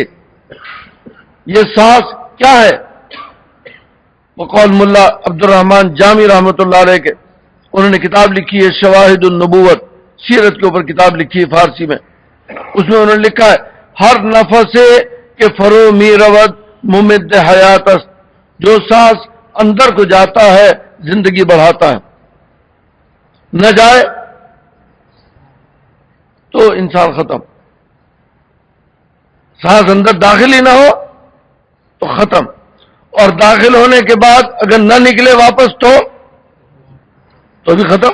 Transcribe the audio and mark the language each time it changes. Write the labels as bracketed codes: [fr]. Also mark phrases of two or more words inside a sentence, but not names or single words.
[ur] یہ سانس کیا ہے؟ وقول ملا عبد الرحمن جامی رحمۃ اللہ علیہ کے، انہوں نے کتاب لکھی ہے شواہد النبوت، سیرت کے اوپر کتاب لکھی ہے فارسی میں. اس میں انہوں نے لکھا ہے [fa] ہر نفس کے فرو می رود ممد حیات است، [ur] جو سانس اندر کو جاتا ہے زندگی بڑھاتا ہے، نہ جائے تو انسان ختم. سانس اندر داخل ہی نہ ہو تو ختم، اور داخل ہونے کے بعد اگر نہ نکلے واپس تو بھی ختم.